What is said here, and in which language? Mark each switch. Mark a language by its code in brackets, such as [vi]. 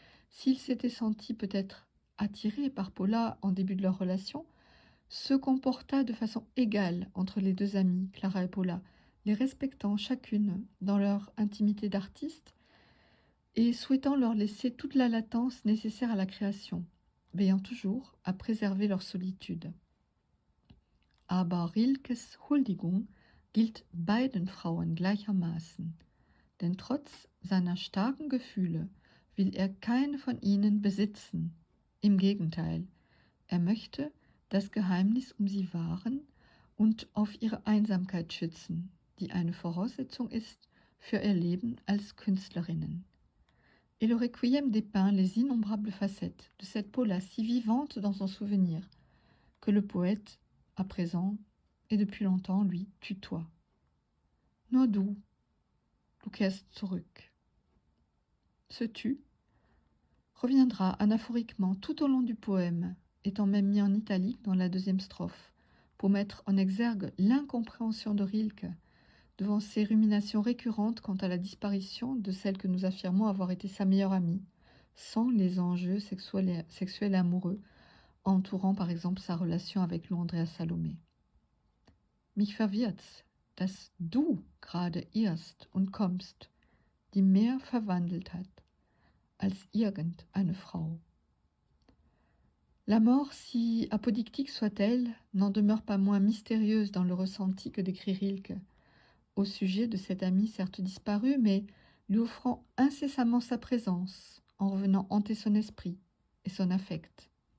[fr] s'il s'était senti peut-être attiré par Paula en début de leur relation, se comporta de façon égale entre les deux amies, Clara et Paula, les respectant chacune dans leur intimité d'artiste et souhaitant leur laisser toute la latence nécessaire à la création, veillant toujours à préserver leur solitude. [de] Aber Rilkes Huldigung gilt beiden Frauen gleichermaßen, denn trotz seiner starken Gefühle will er keine von ihnen besitzen. Im Gegenteil, er möchte das Geheimnis um sie wahren und auf ihre Einsamkeit schützen, die eine Voraussetzung ist für ihr Leben als Künstlerinnen. [fr] Et le Requiem dépeint les innombrables facettes de cette Paula si vivante dans son souvenir, que le poète, à présent et depuis longtemps, lui, tutoie. [de] Nur du, du kehrst zurück. [fr] Ce tu reviendra anaphoriquement tout au long du poème, étant même mis en italique dans la 2e strophe, pour mettre en exergue l'incompréhension de Rilke devant ses ruminations récurrentes quant à la disparition de celle que nous affirmons avoir été sa meilleure amie, sans les enjeux sexuels et amoureux, entourant par exemple sa relation avec Lou Andreas Salomé. [de] Mich verwirrt's, dass du gerade irrst und kommst, die mehr verwandelt hat als irgendeine Frau. [fr] La mort, si apodictique soit-elle, n'en demeure pas moins mystérieuse dans le ressenti que décrit Rilke, au sujet de cet ami certes disparu, mais lui offrant incessamment sa présence, en revenant hanter son esprit et son affect.